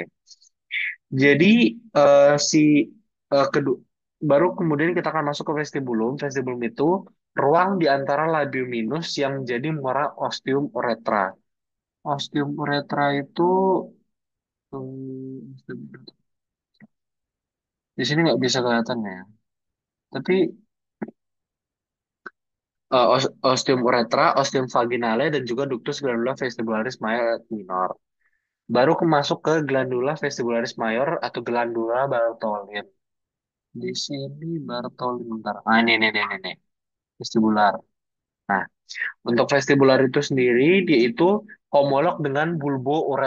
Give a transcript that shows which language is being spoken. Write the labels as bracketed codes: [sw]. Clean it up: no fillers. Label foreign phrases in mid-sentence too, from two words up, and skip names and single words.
[id] Jadi si kedua baru kemudian kita akan masuk ke vestibulum. Vestibulum itu ruang di antara labium minus yang jadi muara ostium uretra. Ostium uretra itu di sini nggak bisa kelihatan ya. Tapi ostium uretra, [la] ostium vaginale, dan juga ductus glandula vestibularis major et minor. [id] Baru masuk ke [la] glandula vestibularis major [id] atau glandula Bartholin. Di sini Bartholin bentar. Ini. Vestibular. Nah, untuk vestibular itu sendiri, dia itu homolog dengan [la] bulbo uretralis.